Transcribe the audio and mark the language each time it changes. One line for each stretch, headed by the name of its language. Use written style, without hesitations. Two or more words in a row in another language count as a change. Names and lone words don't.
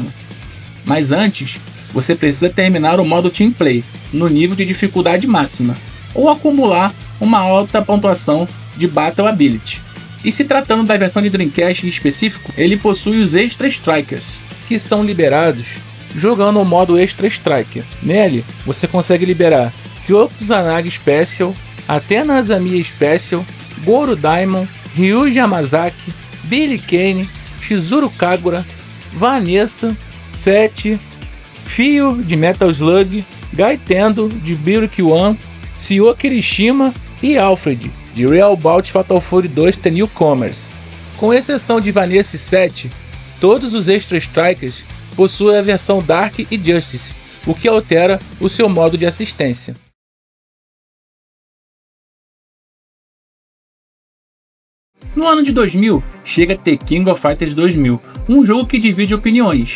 Portuguese: Mas antes, você precisa terminar o modo Team Play no nível de dificuldade máxima, ou acumular uma alta pontuação de Battle Ability. E se tratando da versão de Dreamcast em específico, ele possui os Extra Strikers, que são liberados jogando o modo Extra Striker. Nele, você consegue liberar Kyoko Kusanagi Special, Athena Azamiya Special, Goro Daimon, Ryuji Yamazaki, Billy Kane, Shizuru Kagura, Vanessa, Sete, Fio de Metal Slug, Gaitendo de Biruki-One, Sio Kirishima e Alfred de Real Bout Fatal Fury 2 The Newcomers. Com exceção de Vanessa e Sete, todos os Extra Strikers possuem a versão Dark e Justice, o que altera o seu modo de assistência. No ano de 2000, chega The King of Fighters 2000, um jogo que divide opiniões.